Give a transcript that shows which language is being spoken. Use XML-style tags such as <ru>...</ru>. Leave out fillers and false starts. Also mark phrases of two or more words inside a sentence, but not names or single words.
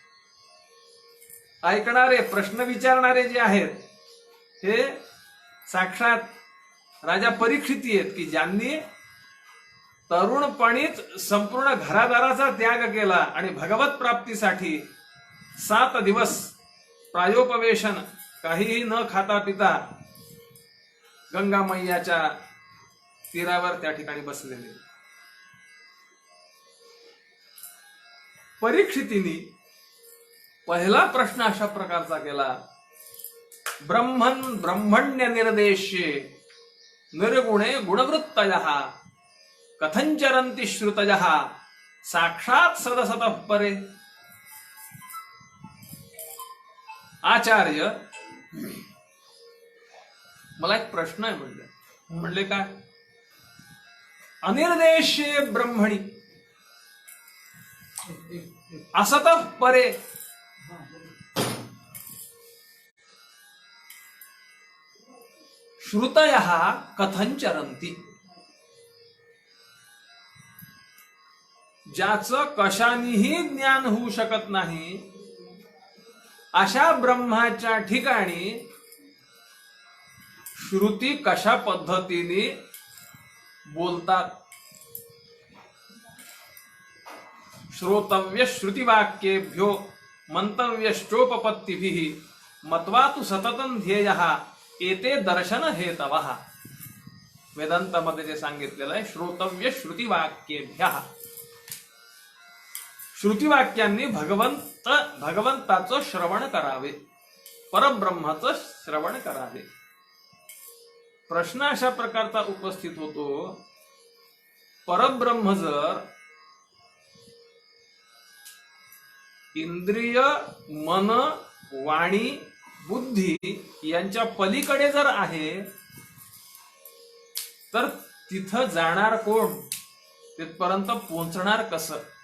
<mr>ऐकणारे प्रश्न विचारणारे जे आहेत हे साक्षात राजा परीक्षिती आहेत की ज्यांनी तरुणपणीच संपूर्ण घरादाराचा त्याग केला आणि भगवत प्राप्तीसाठी 7 दिवस प्रायोपवेशन काहीही न खाता पिता गंगा मैयाच्या तीरावर त्या ठिकाणी बसलेले. परीक्षितीने पहिला प्रश्न अशा प्रकारचा केला,</mr> <sa>ब्रह्मण्य निर्देश्ये निर्गुणे गुणवृत्तयः कथंचरन्ति श्रुतयः साक्षात सदसतः परे.</sa> <mr>आचार्य, मला एक प्रश्न आहे म्हणले काय,</mr> <sa>अनिर्देश्ये ब्रह्मणी असतः परे श्रुतयः कथंचरन्ति.</sa> <mr>ज्याचं कशानेही ज्ञान होऊ शकत नाही अशा ब्रह्माच्या ठिकाणी श्रुती कशा पद्धतीने बोलतात.</mr> <sa>श्रोतव्य श्रुतिवाक्येभ्यो मंतव्यश्चोपपत्तिभिः मत्वा तु सततं ध्येयः एते दर्शन हेतवः.</sa> <mr>वेदांतामध्ये जे सांगितलेलं आहे</mr> <sa>श्रोतव्य श्रुतिवाक्येभ्यः,</sa> <mr>श्रुतीवाक्यांनी भगवंताचं श्रवण करावे, परब्रह्माचं श्रवण करावे. प्रश्न अशा प्रकारचा उपस्थित होतो, परब्रह्म जर इंद्रिय, मन, वाणी, बुद्धी यांच्या पलीकडे जर आहे, तर तिथं जाणार कोण, तिथपर्यंत पोहोचणार कसं?</mr>